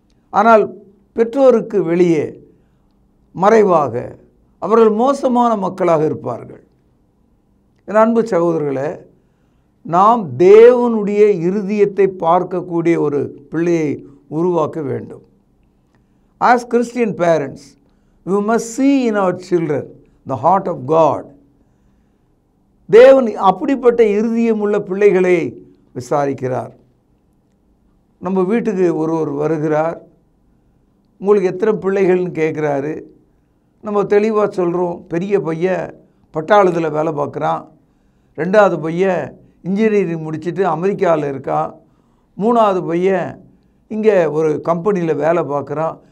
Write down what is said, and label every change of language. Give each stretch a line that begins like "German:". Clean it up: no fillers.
Tamil: ஆனால் பெற்றோருக்கு வெளியே மறைவாக அவர்கள் மோசமான மக்களாக இருப்பார்கள். என் அன்பு சகோதரர்களே, நாம் தேவனுடைய இருதயத்தை பார்க்கக்கூடிய ஒரு பிள்ளையை உருவாக்க வேண்டும்.
English: As Christian parents, we must see in our children the heart of God.
Tamil: தேவன் அப்படிப்பட்ட இருதயமுள்ள பிள்ளைகளை விசாரிக்கிறார். நம்ம வீட்டுக்கு ஒருவர் வருகிறார், உங்களுக்கு எத்தனை பிள்ளைகள்னு கேட்குறாரு. நம்ம தெளிவாக சொல்கிறோம், பெரிய பையன் பட்டாளத்தில் வேலை பார்க்குறான், 2வது பையன் இன்ஜினியரிங் முடிச்சுட்டு அமெரிக்காவில் இருக்கான், 3வது பையன் இங்கே ஒரு கம்பெனியில் வேலை பார்க்குறான்.